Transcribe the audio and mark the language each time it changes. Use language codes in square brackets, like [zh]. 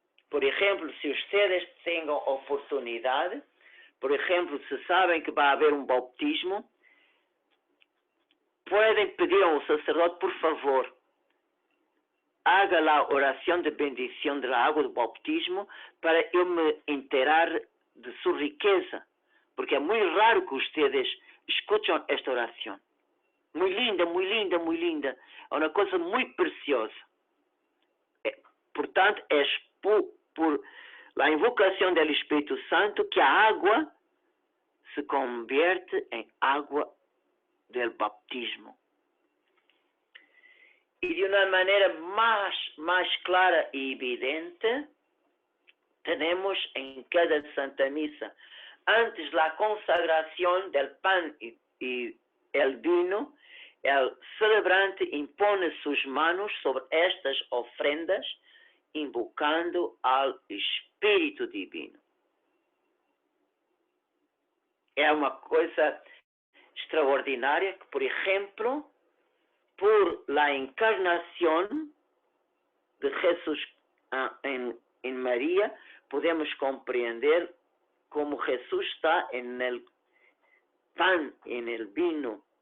[es] Por ejemplo, si ustedes tengan oportunidad, por ejemplo, si saben que va a haber un bautismo, pueden pedir al sacerdote, por favor, haga la oración de bendición de la agua del bautismo [pt] para eu me enterar [es] de su riqueza, [pt] porque é muito raro que [es] ustedes escuchen [pt] esta oração. Muito linda, muito linda, muito linda. É uma coisa muito preciosa. Portanto, é [es] por la [pt] invocação do Espírito Santo que a água [es] se convierte [pt] em água [es] del bautismo. [pt] E de uma maneira mais clara e evidente, temos em cada Santa Missa, antes da consagração [es] del pan e el vino, el celebrante impone [pt] suas manos [es] sobre estas ofrendas, [pt] invocando ao Espírito Divino. É uma coisa [es] extraordinaria que, por ejemplo, por la encarnación de Jesús en María, podemos comprender cómo Jesús está en el pan, en el vino.